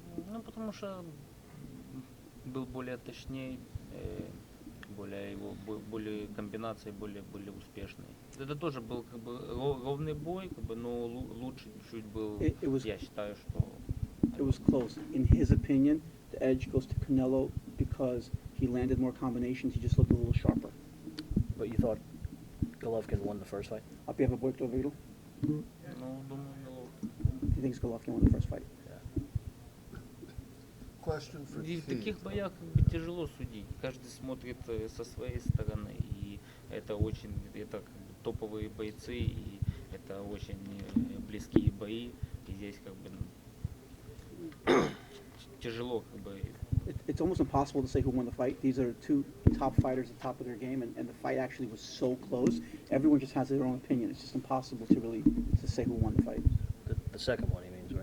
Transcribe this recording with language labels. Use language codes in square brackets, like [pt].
[ru] Ну, потому что был более точнее, более комбинации были успешные. Это тоже был как бы ровный бой, как бы, но лучше чуть был. Я считаю, что. [en] It was close. In his opinion, the edge goes to Canelo because he landed more combinations. He just looked a little sharper. But you thought Golovkin won the first fight? [ru] А первый бой кто выиграл? Ну, думаю, Головкин. [en] He thinks Golovkin won the first fight. Question for [ru] И в [en] Keith. [ru] таких боях как бы тяжело судить. Каждый смотрит со своей стороны, и это как бы топовые бойцы, и это очень близкие бои, и здесь как бы тяжело как бы. [en] It's almost impossible to say who won the fight. These are two top fighters at the top of their game, and the fight actually was so close. Everyone just has their own opinion. It's just impossible to say who won the fight. The second one, he means, right?